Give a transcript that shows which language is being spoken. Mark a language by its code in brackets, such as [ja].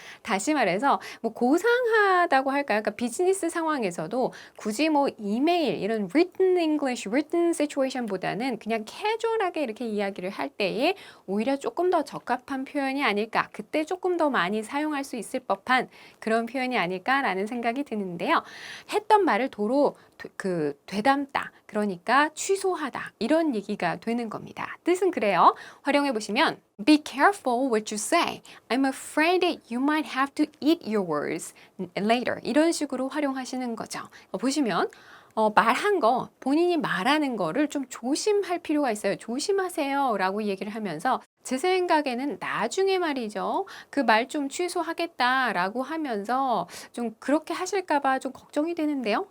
[ko] 다시 말해서 뭐 고상하다고 할까요? 그러니까 비즈니스 상황에서도 굳이 뭐 이메일 이런 [en] written English, written situation [ko] 보다는 그냥 캐주얼하게 이렇게 이야기를 할 때에 오히려 조금 더 적합한 표현이 아닐까. 그때 조금 더 많이 사용할 수 있을 법한 그런 표현이 아닐까라는 생각이 드는데요. 했던 말을 도로 되담다. 그러니까 취소하다. 이런 얘기가 되는 겁니다. 뜻은 그래요. 활용해 보시면 [en] Be careful what you say. I'm afraid that you might have to eat your words later. [ko] 이런 식으로 활용하시는 거죠. 보시면 말한 거, 본인이 말하는 거를 좀 조심할 필요가 있어요. 조심하세요 라고 얘기를 하면서 제 생각에는 나중에 말이죠. 그 말 좀 취소하겠다라고 하면서 좀 그렇게 하실까봐 좀 걱정이 되는데요.